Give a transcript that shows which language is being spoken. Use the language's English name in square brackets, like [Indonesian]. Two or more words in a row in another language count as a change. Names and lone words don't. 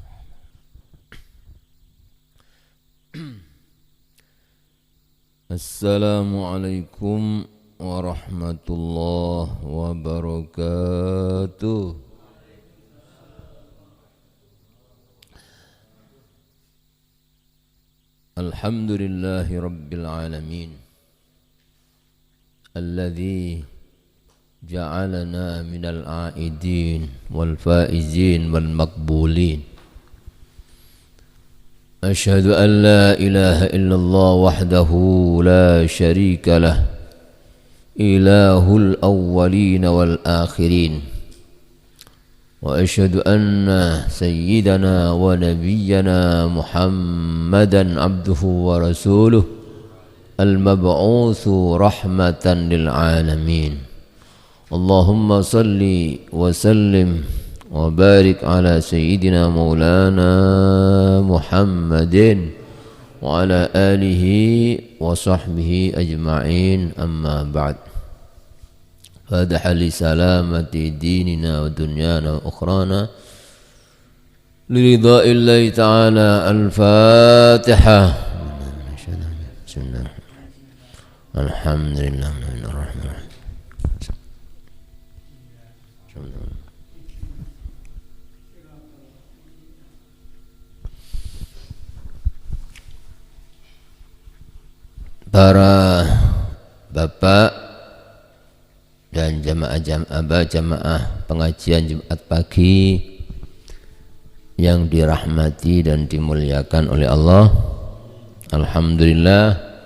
[Arabic] السلام عليكم ورحمة الله وبركاته. الحمد لله رب العالمين الذي جعلنا من العائدين والفائزين والمقبولين. أشهد أن لا إله إلا الله وحده لا شريك له إله الأولين والآخرين. وأشهد أن سيدنا ونبينا محمدا عبده ورسوله المبعوث رحمة للعالمين. اللهم صل وسلم وبارك على سيدنا مولانا محمد وعلى آله وصحبه أجمعين, أما بعد. فادها لسلامة ديننا ودنيانا وأخرانا لرضاء الله تعالى. الفاتحة الحمد لله. [Indonesian] Para bapak dan jamaah pengajian Jumat pagi yang dirahmati dan dimuliakan oleh Allah, alhamdulillah